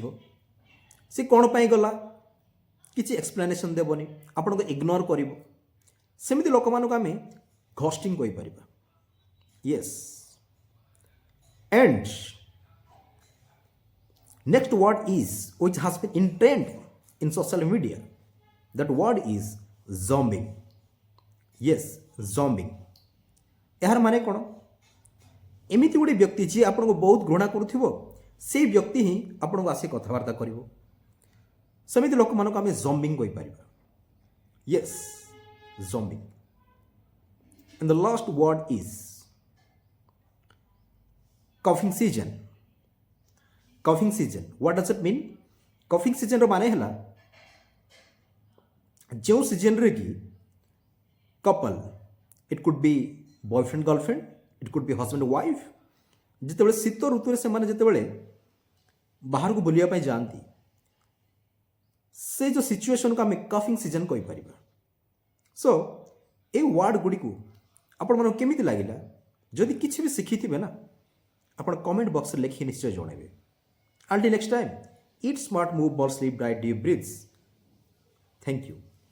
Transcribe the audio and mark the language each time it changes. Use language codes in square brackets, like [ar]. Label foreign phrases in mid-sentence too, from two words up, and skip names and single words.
[or] ସେ କ'ଣ ପାଇଁ ଗଲା କିଛି ଏକ୍ସପ୍ଲାନେସନ୍ ଦେବନି, ଆପଣଙ୍କୁ ଇଗ୍ନୋର କରିବ। ସେମିତି ଲୋକମାନଙ୍କୁ ଆମେ ଘୋଷ୍ଟିଂ କହିପାରିବା। [en] Yes. And next word is which has been in trend in social media. That word is zombing. Yes, zombing. [or] ଏହାର ମାନେ କ'ଣ? ଏମିତି ଗୋଟେ ବ୍ୟକ୍ତି ଯିଏ ଆପଣଙ୍କୁ ବହୁତ ଘୃଣା କରୁଥିବ, ସେଇ ବ୍ୟକ୍ତି ହିଁ ଆପଣଙ୍କୁ ଆସି କଥାବାର୍ତ୍ତା କରିବ। ସେମିତି ଲୋକମାନଙ୍କୁ ଆମେ ଜମ୍ବିଂ କହିପାରିବା। [en] Yes, zombing. And the last word is cuffing season. Cuffing season, what does it mean? [or] କଫିଂ ସିଜନ୍ର ମାନେ ହେଲା ଯେଉଁ ସିଜନ୍ରେ କି [en] couple, it could be boyfriend girlfriend, it could be husband wife, [or] ଯେତେବେଳେ ଶୀତ ଋତୁରେ ସେମାନେ ଯେତେବେଳେ ବାହାରକୁ ବୁଲିବା ପାଇଁ ଯାଆନ୍ତି, ସେ ଯେଉଁ ସିଚୁଏସନକୁ ଆମେ [en] cuffing season [or] କହିପାରିବା। ସୋ ଏଇ ୱାର୍ଡ଼ ଗୁଡ଼ିକୁ ଆପଣମାନଙ୍କୁ କେମିତି ଲାଗିଲା? ଯଦି କିଛି ବି ଶିଖିଥିବେ ନା, ଆପଣ [en] comment box [or] ଲେଖି ନିଶ୍ଚୟ ଜଣାଇବେ। [en] Until next time, eat smart, move more, sleep, bright, deep breaths. Thank you.